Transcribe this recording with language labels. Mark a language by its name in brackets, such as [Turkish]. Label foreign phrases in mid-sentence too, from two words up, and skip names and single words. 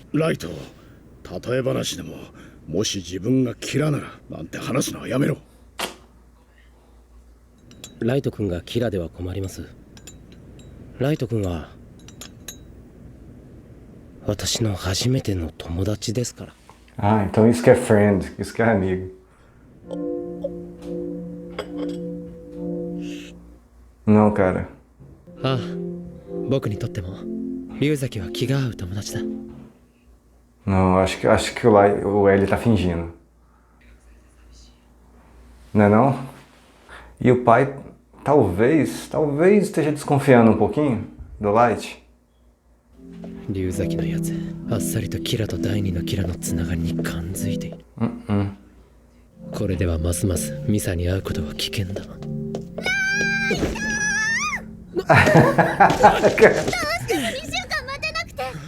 [Japanese] ライト、例え話でも、もし自分がキラならなんて話すのはやめろ。ライト君がキラでは困ります。ライト君は私の初めての友達ですから。 [Portuguese] Ah, então isso que é friend, isso que é amigo. Não, cara. [Japanese] ああ、僕にとっても龍崎は気が合う友達だ。 [Portuguese] Não, acho que o L tá fingindo. Não é não? E o pai talvez esteja desconfiando um pouquinho do Light. [Japanese] 龍崎のやつあっさりとキラと第二のキラのつながりに感づいている。これではますますミサに会うことは危険だ。どうしても2週間待てなくて。